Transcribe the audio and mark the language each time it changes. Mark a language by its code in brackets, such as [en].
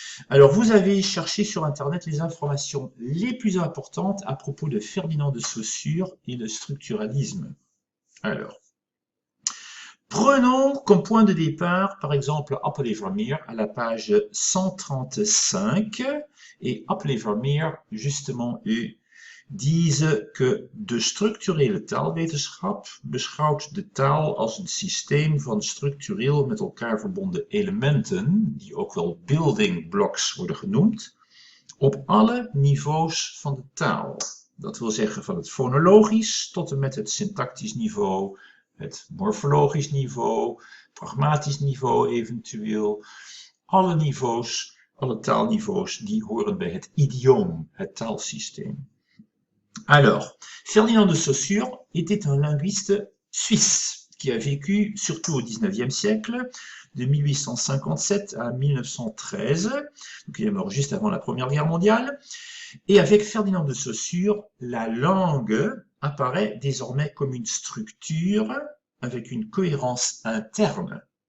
[fr] Alors, vous avez cherché sur Internet les informations les plus importantes à propos de Ferdinand de Saussure et le structuralisme. Alors, prenons comme point de départ, par exemple, Appel-Vermeer à la page 135. Et Appel-Vermeer, justement, disent que [nl] de structurele taalwetenschap beschouwt de taal als een systeem van structureel met elkaar verbonden elementen, die ook wel [en] building blocks [nl] worden genoemd, op alle niveaus van de taal. Dat wil zeggen van het fonologisch tot en met het syntactisch niveau, het morfologisch niveau, pragmatisch niveau eventueel. Alle niveaus, alle taalniveaus, die horen bij het idioom, het taalsysteem. [fr] Alors, Ferdinand de Saussure était un linguiste suisse qui a vécu surtout au XIXe siècle, de 1857 à 1913, donc il est mort juste avant la Première Guerre mondiale, et avec Ferdinand de Saussure, la langue apparaît désormais comme une structure avec une cohérence interne.